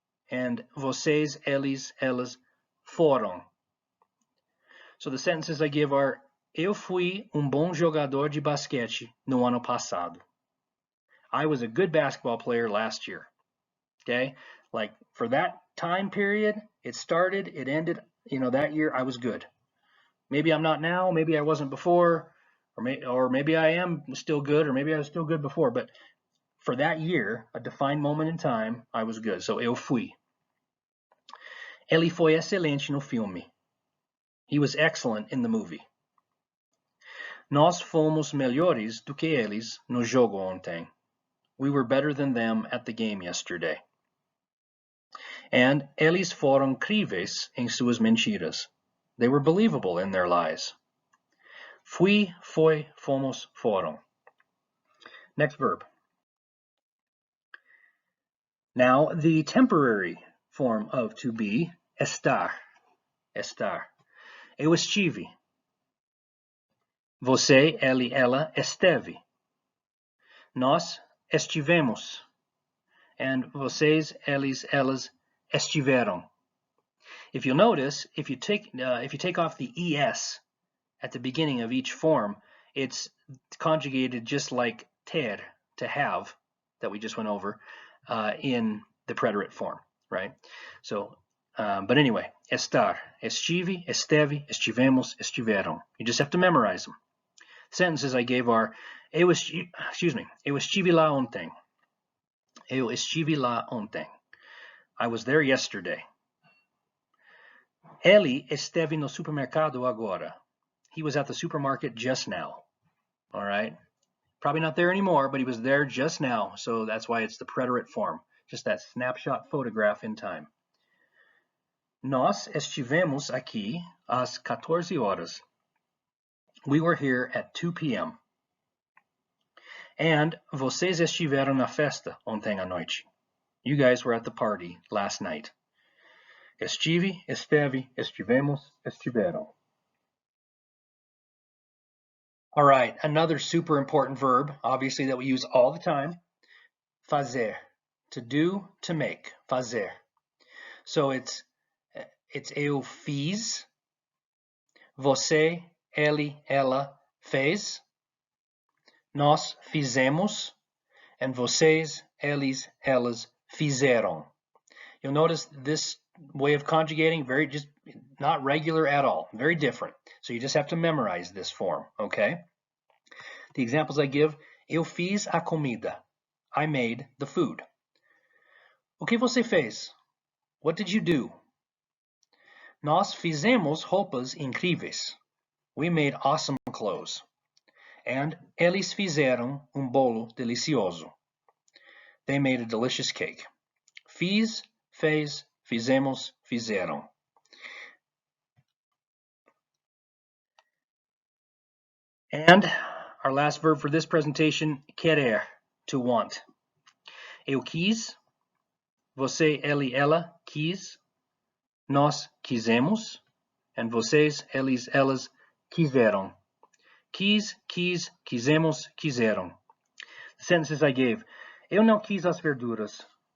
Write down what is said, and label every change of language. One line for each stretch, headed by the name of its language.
Portuguese: And vocês, eles, elas foram.
English: So the sentences I give are
Portuguese: eu fui bom jogador de basquete no ano passado.
English: I was a good basketball player last year. Okay? Like for that time period, it started, it ended, that year I was good. Maybe I'm not now, maybe I wasn't before, or maybe I am still good, or maybe I was still good before, but for that year, a defined moment in time, I was good.
Portuguese: So eu fui. Ele foi excelente no filme.
English: He was excellent in the movie.
Portuguese: Nós fomos melhores do que eles no jogo ontem.
English: We were better than them at the game yesterday.
Portuguese: And eles foram críveis em suas mentiras.
English: They were believable in their lies.
Portuguese: Fui, foi, fomos, foram.
English: Next verb. Now the temporary form of to be, estar. Estar.
Portuguese: Eu estive. Você, ele, ela esteve. Nós estivemos. And vocês, eles, elas estiveram.
English: If you'll notice, if you take off the es at the beginning of each form, it's conjugated just like ter, to have, that we just went over, in the preterite form, right? So, but anyway,
Portuguese: estar, estive, esteve, estivemos, estiveram.
English: You just have to memorize them. Sentences I gave are,
Portuguese: eu estive lá ontem. Eu estive lá ontem.
English: I was there yesterday.
Portuguese: Ele esteve no supermercado agora.
English: He was at the supermarket just now. All right? Probably not there anymore, but he was there just now. So that's why it's the preterite form. Just that snapshot photograph in time.
Portuguese: Nós estivemos aqui às 14 horas.
English: We were here at 2 p.m. And
Portuguese: vocês estiveram na festa ontem à noite.
English: You guys were at the party last night.
Portuguese: Estive, esteve, estivemos, estiveram.
English: All right, another super important verb, obviously, that we use all the time. Fazer. To do, to make. Fazer. So it's
Portuguese: eu fiz. Você, ele, ela fez. Nós fizemos. And vocês, eles, elas fizeram.
English: You'll notice this way of conjugating, just not regular at all, very different. So you just have to memorize this form, okay? The examples I give:
Portuguese: eu fiz a comida.
English: I made the food.
Portuguese: O que você fez?
English: What did you do?
Portuguese: Nós fizemos roupas incríveis.
English: We made awesome clothes.
Portuguese: And eles fizeram bolo delicioso.
English: They made a delicious cake.
Portuguese: Fiz, fez, fizemos, fizeram.
English: And our last verb for this presentation, querer, to want.
Portuguese: Eu quis, você, ele, ela quis, nós quisemos, and vocês, eles, elas quiseram. Quis, quis, quisemos, quiseram.
English: The sentences I gave:
Portuguese: eu não quis as verduras.